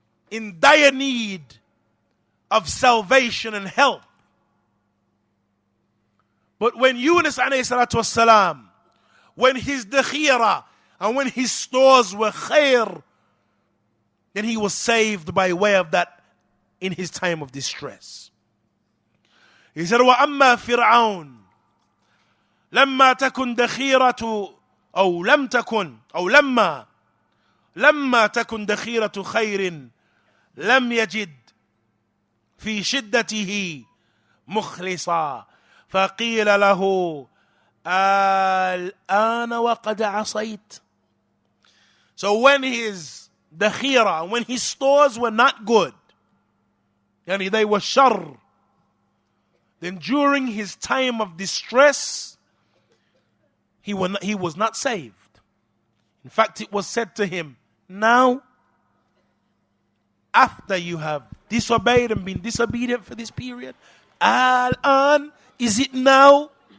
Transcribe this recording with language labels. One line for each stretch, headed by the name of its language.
English: In dire need of salvation and help. But when Yunus alayhi salatu wasalam, when his dakhira and when his stores were khair, then he was saved by way of that in his time of distress. He said,
Arabic: وَأَمَّا فِرْعَوْنَ لَمَّا تَكُنْ دَخِيرَةُ أو لم تكن أو لما تكن دخيرة خير لم يجد في شدته مخلصا فقيل له الآن وقد عصيت.
English: So when his dakhira, when his stores were not good, yani they were shar, then during his time of distress, he was not saved. In fact, it was said to him, now, after you have disobeyed and been disobedient for this period, al-an, is it now?